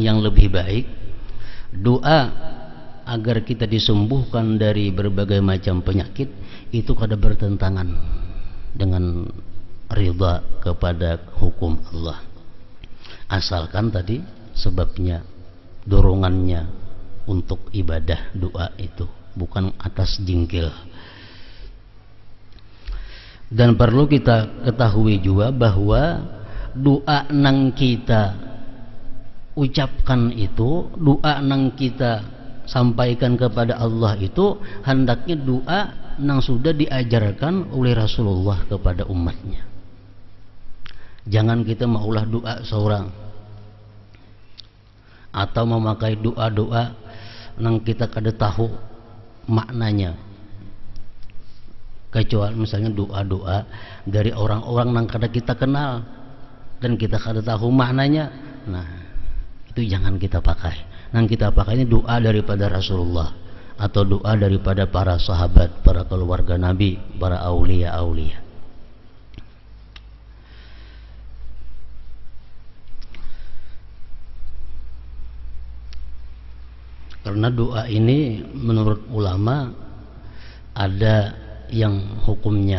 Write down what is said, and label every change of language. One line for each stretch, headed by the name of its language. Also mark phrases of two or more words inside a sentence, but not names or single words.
Indonesian: yang lebih baik, doa agar kita disembuhkan dari berbagai macam penyakit, itu kada bertentangan dengan ridha kepada hukum Allah, asalkan tadi sebabnya, dorongannya untuk ibadah doa itu bukan atas jingkil. Dan perlu kita ketahui juga bahwa doa nang kita ucapkan itu, doa nang kita sampaikan kepada Allah itu hendaknya doa nang sudah diajarkan oleh Rasulullah kepada umatnya. Jangan kita maulah doa seorang atau memakai doa-doa nang kita kada tahu maknanya, kecuali misalnya doa-doa dari orang-orang nang kada kita kenal dan kita kada tahu maknanya. Nah, itu jangan kita pakai. Nang kita pakai ini doa daripada Rasulullah atau doa daripada para sahabat, para keluarga Nabi, para aulia-aulia. Karena doa ini menurut ulama ada yang hukumnya